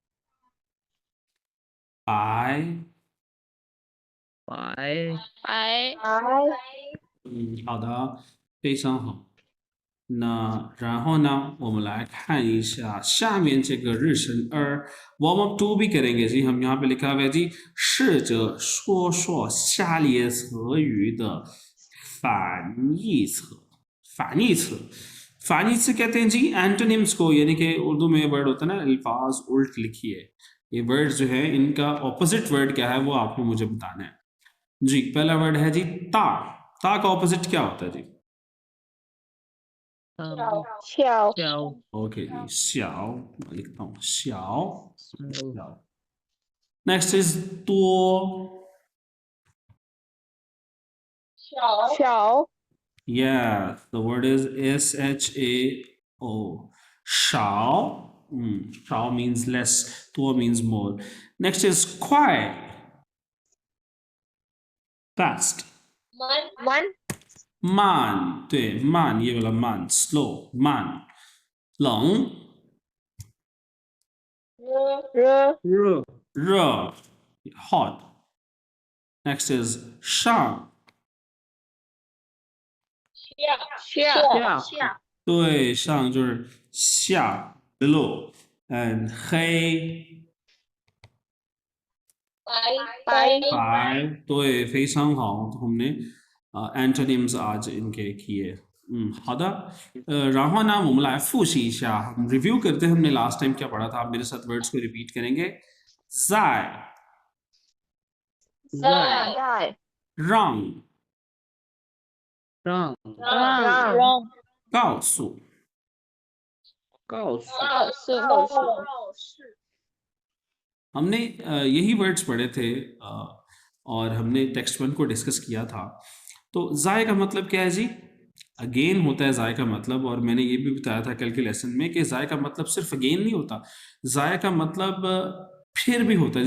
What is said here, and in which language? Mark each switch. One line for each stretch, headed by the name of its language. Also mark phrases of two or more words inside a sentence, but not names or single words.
Chinese: 白，白白。好的，非常好。那然后呢，我们来看一下下面这个日程2
English: warm up
Chinese: 2
Hindi: भी करेंगे जी। हम यहाँ पे लिखा हुआ है जी,
Chinese: 试着说说下列词语的反义词。反义词，反义词
Hindi: कहते हैं जी एंटोनिम्स को, यानी कि उर्दू में वर्ड होता है ना अल्फाज उल्ट लिखिए। ये वर्ड जो है इनका
English: opposite word
Hindi: क्या है वो आपको मुझे बताना है जी। पहला वर्ड है जी ता। ता का ऑपोजिट क्या होता है जी?
Chinese: 小。小
Hindi: ओके जी, 小，मैं लिखता हूँ 小。
English: small Next is 多。
Chinese: 小。
English: Yeah, the word is shao. 少，少 means less, 多 means more. Next is 快 fast.
Chinese: 慢，对，慢，
Hindi: ये वाला
Chinese: 慢 slow 慢。冷热。
English: 热 hot. Next is 上，
Chinese: 下。对，上就是下 below。and 黑白，对，非常好。
Hindi: हमने एंटोनिम्स आज इनके किए。
Chinese: 好的，然后呢，我们来复习一下，
Hindi: हम रिव्यू करते हैं हमने लास्ट टाइम क्या पढ़ा था। आप मेरे साथ वर्ड्स को रिपीट करेंगे।
Chinese: 在，在。让，让告诉，告诉
Hindi: हमने यही वर्ड्स पढ़े थे और हमने टेक्स्ट 1 को डिस्कस किया था। तो ज़ाय का मतलब क्या है जी? अगेन होता है ज़ाय का मतलब, और मैंने ये भी बताया था कल के लेसन में कि ज़ाय का मतलब सिर्फ अगेन नहीं होता, ज़ाय का मतलब फिर भी होता है।